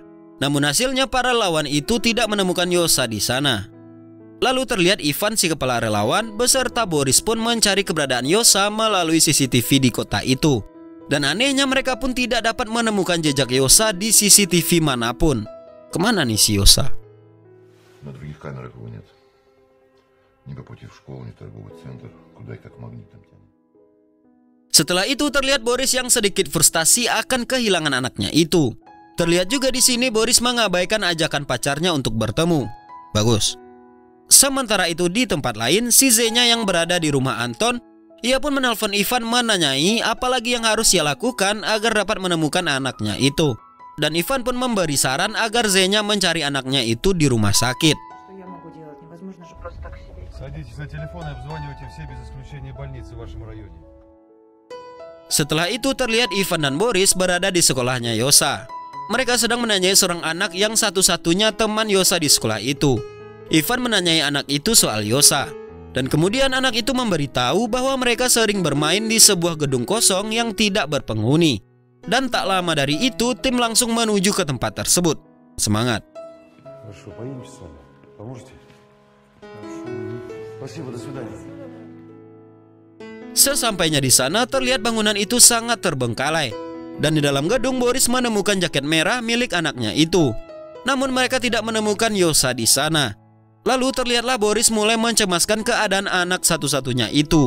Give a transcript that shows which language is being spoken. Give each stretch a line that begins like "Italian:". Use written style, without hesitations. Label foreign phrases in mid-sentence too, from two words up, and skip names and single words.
Indonesian: Namun hasilnya para relawan itu tidak menemukan Yosa di sana. Lalu terlihat Ivan si kepala relawan beserta Boris pun mencari keberadaan Yosa melalui CCTV di kota itu. Dan anehnya mereka pun tidak dapat menemukan jejak Yosa di CCTV manapun. kemana nih si Yosa?
Russian: На других камерах его нет. Ни по пути в школу, ни торговый центр, куда и как магнитом тянет.
Indonesian: Setelah itu terlihat Boris yang sedikit frustasi akan kehilangan anaknya itu. Terlihat juga di sini Boris mengabaikan ajakan pacarnya untuk bertemu. Bagus. Sementara itu di tempat lain, si Z-nya yang berada di rumah Anton, ia pun menelpon Ivan menanyai apalagi yang harus ia lakukan agar dapat menemukan anaknya itu. Dan Ivan pun memberi saran agar Z-nya mencari anaknya itu di rumah sakit.
Russian: Садитесь на телефон и обзванивайте все без исключения больницы в вашем районе.
Indonesian: Setelah itu terlihat Ivan dan Boris berada di sekolahnya Yosa. Mereka sedang menanyai seorang anak yang satu-satunya teman Yosa di sekolah itu. Ivan menanyai anak itu soal Yosa. Dan kemudian anak itu memberitahu bahwa mereka sering bermain di sebuah gedung kosong yang tidak berpenghuni. Dan tak lama dari itu tim langsung menuju ke tempat tersebut. Semangat.
Russian: Хорошо, поедемте с вами. Поможете? Спасибо, до свидания.
Indonesian: Sesampainya di sana terlihat bangunan itu sangat terbengkalai. Dan di dalam gedung Boris menemukan jaket merah milik anaknya itu. Namun mereka tidak menemukan Yosa di sana. Lalu terlihatlah Boris mulai mencemaskan keadaan anak satu-satunya itu.